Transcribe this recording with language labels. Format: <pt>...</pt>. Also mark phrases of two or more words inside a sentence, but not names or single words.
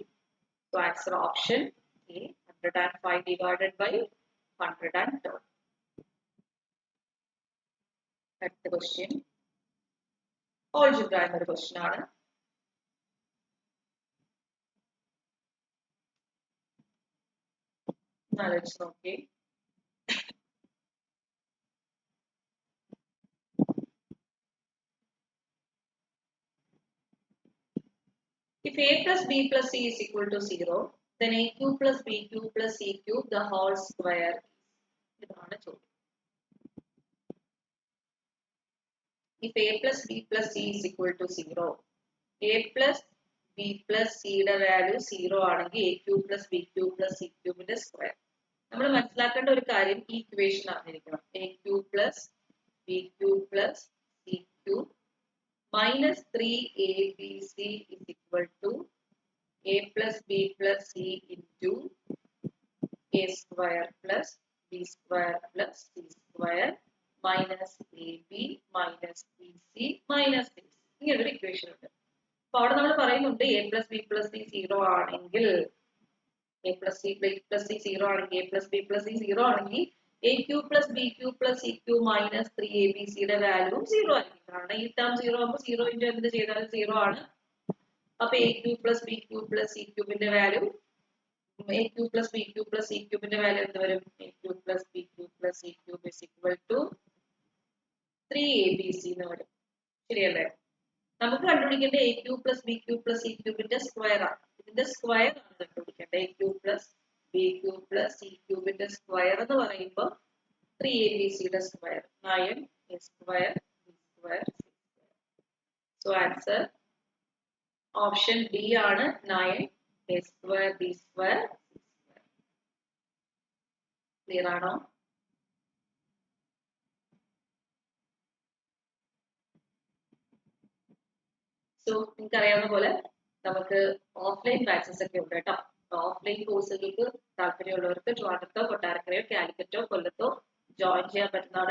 <en>so answer option A, 105 divided by 112.</en> <ml>അടുത്ത</ml> <en>question algebra</en> <ml>എന്നൊരു ക്വസ്റ്റ്യൻ ആണ്. ആലോചിച്ച് നോക്കി.</ml> <en>If a plus b plus c is equal to 0, then a cube plus b cube plus c cube the whole square.</en> <ml>ഇതാണ് ചോദ്യം.</ml> <en>If a plus b plus c is equal to 0, a plus b plus സിയുടെ വാല്യൂ 0 ആണെങ്കിൽ a cube plus b cube plus c ക്യൂബിന്റെ സ്ക്വയർ.</en> <ml>നമ്മൾ മനസ്സിലാക്കേണ്ട ഒരു കാര്യം ഈ ഇക്വേഷൻ അറിഞ്ഞിരിക്കണം.</ml> <en>a cube plus b cube plus c cube minus 3abc is equal to a plus b plus c into a square plus b square plus c square minus ab minus bc minus 6.</en> <ml>ഇങ്ങനൊരു ഇക്വേഷൻ ഉണ്ട്. അപ്പോൾ അവിടെ നമ്മൾ പറയുന്നുണ്ട്</ml> <en>a plus b plus c</en> <ml>0 ആണെങ്കിൽ</ml> <en>a plus c plus c</en> <ml>0 ആണെങ്കിൽ</ml> <en>a plus b plus c</en> <ml>0 ആണെങ്കിൽ</ml> <en>a cube plus b cube plus c cube minus 3abc</en> <ml>യുടെ വാല്യൂ 0 ആയിരിക്കും. കാരണം ഈ ടേം 0 ആകുമ്പോൾ 0 ഇൻറ്റു എന്ത് ചെയ്താലും 0 ആണ്. അപ്പൊ</ml> <en>a cube plus b cube plus c</en> <ml>ക്യൂബിന്റെ വാല്യൂ</ml> <en>a cube plus b cube plus c</en> <ml>ക്യൂബിന്റെ വാല്യൂ എന്ത് വരും?</ml> <en>a cube plus b cube plus c cube is equal to 3abc</en> <ml>എന്ന് വരും. ശരിയല്ലേ? നമുക്ക് കണ്ടുപിടിക്കേണ്ട</ml> <en>a cube plus b cube plus c</en> <ml>ക്യൂബിന്റെ സ്ക്വയർ ആണ്. ഇതിന്റെ സ്ക്വയർ ആണ് കണ്ടുപിടിക്കേണ്ടത്.</ml> <en>a cube plus b cube plus c</en> <ml>ക്യൂബിന്റെ സ്ക്വയർ എന്ന് പറയുമ്പോൾ 3abc യുടെ സ്ക്വയർ</ml> <en>9a square b square c square. So answer option D ആണ് 9a square b square c square.</en> <ml>Clear ആണോ? സോ നിങ്ങൾക്ക് അറിയാവുന്ന പോലെ നമുക്ക്</ml> <en>offline batches</en> <ml>ഒക്കെ ഉണ്ട് കേട്ടോ. ഓഫ്ലൈൻ കോഴ്സുകൾക്ക് താല്പര്യമുള്ളവർക്ക് ട്രിവാൻഡ്രത്തോ കൊട്ടാരക്കരയോ കാലിക്കറ്റോ കൊല്ലത്തോ ജോയിൻ ചെയ്യാൻ പറ്റുന്നതാണ്.</ml>